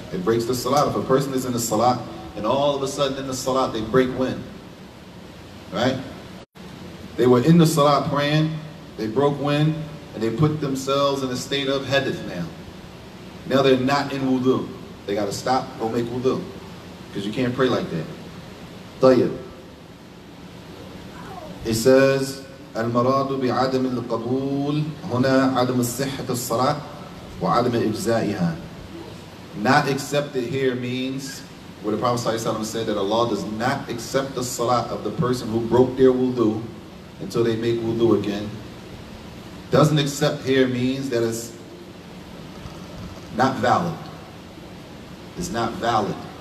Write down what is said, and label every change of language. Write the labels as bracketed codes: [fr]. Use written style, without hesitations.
[en] It breaks the salat. If a person is in the salat and all of a sudden in the salat they break wind. Right? They were in the salat praying, they broke wind, and they put themselves in a state of hadith now. Now they're not in wudu. They got to stop, go make wudu. Because you can't pray like that. [ar] طيب. [en] It says, [ar] المراد بعدم القبول هنا عدم الصحة الصلاة وعدم إجزائها. [en] Not accepted here means, where the Prophet ﷺ said that Allah does not accept the salat of the person who broke their wudu until they make wudu again. Doesn't accept here means that it's not valid. It's not valid.